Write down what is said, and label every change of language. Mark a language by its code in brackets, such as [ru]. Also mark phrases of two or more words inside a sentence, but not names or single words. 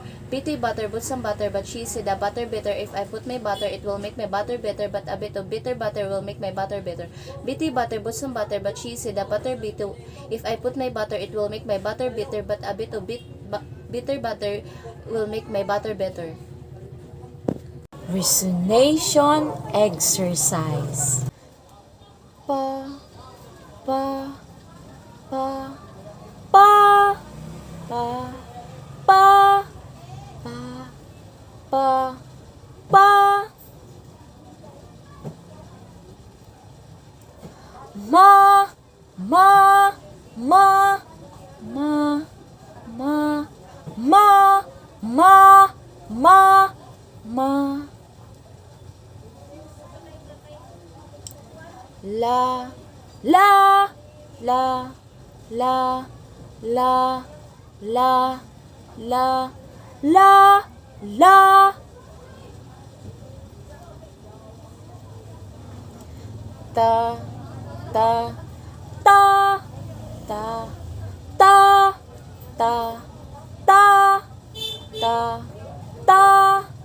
[en] Biddy butter bought some butter, but she said the butter better. If I put my butter, it will make my butter better, but a bit of bitter butter will make my butter better. Bitty butter bought some butter, but she said the butter bitter. If I put my butter, it will make my butter bitter, but a bit of bitter butter will make my butter better. Resonation exercise. Pa, pa, pa, pa, pa, pa, pa, pa, pa. Ma, ma, ma, ma, ma, ma, ma, ma, ma. La, la, la, la, la, la, la, la, la. Ta, ta, ta, ta, ta, ta, ta, ta, ta.